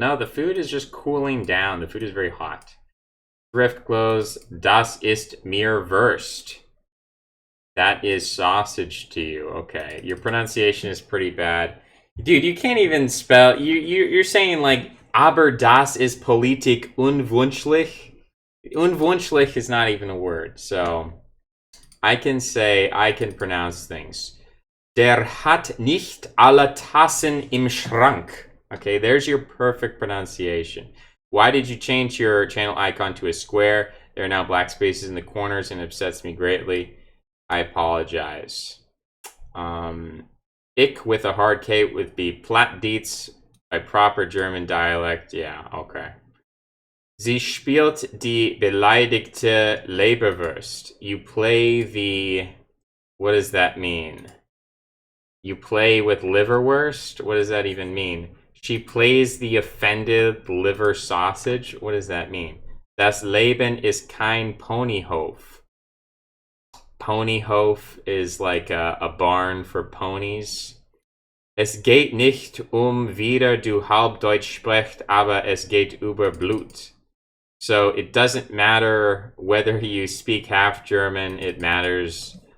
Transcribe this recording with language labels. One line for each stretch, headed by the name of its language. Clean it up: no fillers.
English: No, the food is just cooling down. The food is very hot. Thrift clothes.
German: Das ist mir Wurst.
English: That is sausage to you. Okay, your pronunciation is pretty bad. Dude, you can't even spell. You're saying like,
German: aber das ist politik unwünschlich.
English: Unwünschlich is not even a word. So I can pronounce things.
German: Der hat nicht alle Tassen im Schrank.
English: Okay, there's your perfect pronunciation. Why did you change your channel icon to a square? There are now black spaces in the corners and it upsets me greatly. I apologize. Ich with a hard K would be Plattdietz by proper German dialect. Yeah, okay.
German: Sie spielt die beleidigte Leberwurst.
English: You play the... What does that mean? You play with liverwurst? What does that even mean? She plays the offended liver sausage? What does that mean?
German: Das Leben ist kein Ponyhof.
English: Ponyhof is like a barn for ponies.
German: Es geht nicht wieder du Halbdeutsch sprecht, aber es geht über Blut.
English: So it doesn't matter whether you speak half German, it matters.